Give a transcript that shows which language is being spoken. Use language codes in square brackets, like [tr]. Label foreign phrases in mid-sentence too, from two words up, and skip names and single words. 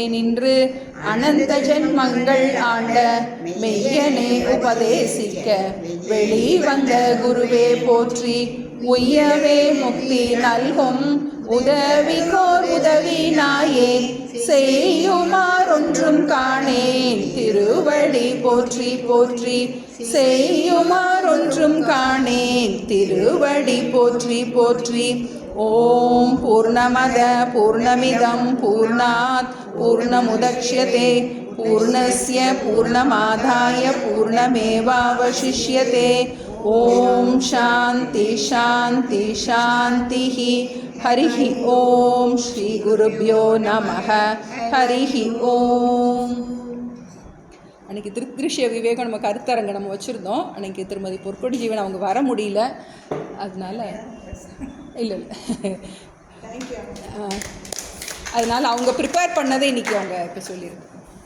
[ta] நின்று அனந்த ஜென்மங்கள் ஆண்ட மெய்யனே உபதேசிக்க வெளிவந்த குருவே போற்றி உய்யவே முக்தி நல்கும் உதவிகோர் உதவி நாயே செய்யுமாறொன்றும் காணேன் திருவடி போற்றி போற்றி செய்யுமாறொன்றும் காணேன் திருவடி போற்றி போற்றி. [sa] ओं पूर्णमदः पूर्णमिदं पूर्णात् पूर्णमुदच्यते पूर्णस्य पूर्णमादाय पूर्णमेवावशिष्यते. ओं शान्तिः शान्तिः शान्तिः. हरिः ओं श्री गुरुभ्यो नमः. हरिः ओं. [ta] அன்றைக்கி திருஷ்ய விவேகம் நம்ம கருத்தரங்க நம்ம வச்சுருந்தோம். அன்றைக்கி திருமதி பொற்கொடி ஜீவன் அவங்க வர முடியல, அதனால் இல்லை அதனால் அவங்க ப்ரிப்பேர் பண்ணதை இன்றைக்கி அவங்க இப்போ சொல்லியிருக்கோம்.